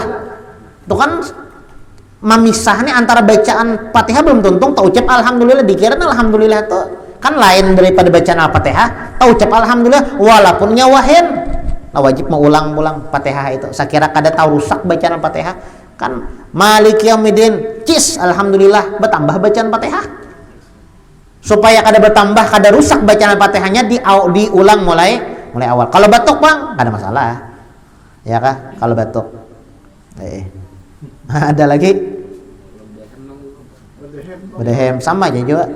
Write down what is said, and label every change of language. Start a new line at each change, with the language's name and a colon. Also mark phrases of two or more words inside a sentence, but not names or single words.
Banjar: Itu kan memisahnya antara bacaan Fatihah belum tentu tak ucap alhamdulillah, dikira alhamdulillah itu kan lain daripada bacaan Al-Fatihah. Tak ucap alhamdulillah walaupun nyawahin. Nah, wajib mengulang-ulang Fatihah itu. Saya kira kada tahu rusak bacaan Al-Fatihah.
Arabic: Kan مالك يوم الدين.
Banjar: Cis alhamdulillah bertambah bacaan Fatihah. Supaya kada bertambah, kada rusak bacaan Al-Fatihahnya diulang mulai awal. Kalau batuk Bang, kada masalah. Ya kah? Kalau batuk. Ada lagi? Bedehem sama aja juga.